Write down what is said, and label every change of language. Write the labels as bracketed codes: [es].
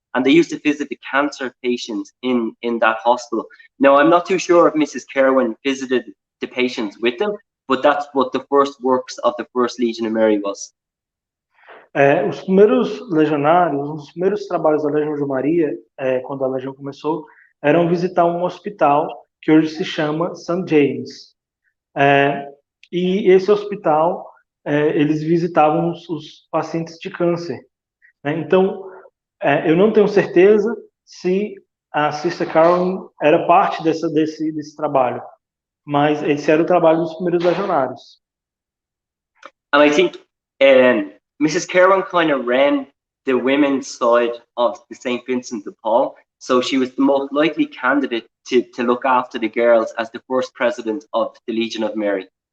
[en] And they used to visit the cancer patients in that hospital. Now, I'm not too sure if Mrs. Kerwin visited the patients with them, but that's what the first works of the first Legion of Mary was. [pt] Os primeiros legionários, os primeiros trabalhos da Legião de Maria, quando a Legião começou, eram visitar um hospital que hoje se chama St. James. E esse hospital, eles visitavam os pacientes de câncer. Né? Então, eu não tenho certeza se a Sister Carolyn era parte desse trabalho, mas esse era o trabalho dos primeiros legionários. [en] And I think Mrs. Kerwin kind of ran the women's side of the St. Vincent de Paul, so she was the most likely candidate to look after the girls as the first president of the Legion of Mary.